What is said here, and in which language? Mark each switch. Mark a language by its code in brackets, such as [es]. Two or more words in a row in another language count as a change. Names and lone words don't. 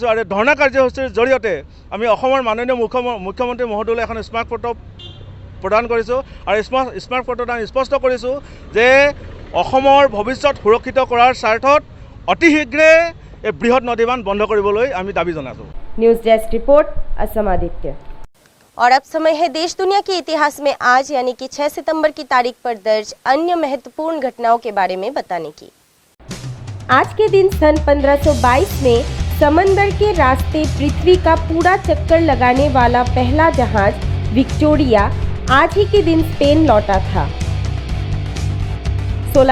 [as] আৰু ধৰ্ণা কাৰ্যসূচীৰ জৰিয়তে আমি অসমৰ মাননীয় মুখ্যমন্ত্ৰী মহোদয়লৈ এখন স্মাৰক পত্ৰ প্ৰদান কৰিছোঁ আৰু স্মাৰক পত্ৰত আমি স্পষ্ট কৰিছোঁ যে অসমৰ ভৱিষ্যত সুৰক্ষিত কৰাৰ স্বাৰ্থত অতি শীঘ্ৰে এই বৃহৎ নদী বান্ধ বন্ধ কৰিবলৈ আমি দাবী জনাইছোঁ। [en] news desk report [hi] असम आदित्य। और अब समय है देश दुनिया के इतिहास में आज यानी कि 6 सितंबर की तारीख पर दर्ज अन्य महत्वपूर्ण घटनाओं के बारे में बताने की। आज के दिन सन 1522 में समंदर के रास्ते पृथ्वी का पूरा चक्कर लगाने वाला पहला जहाज विक्टोरिया आज ही के दिन स्पेन लौटा था।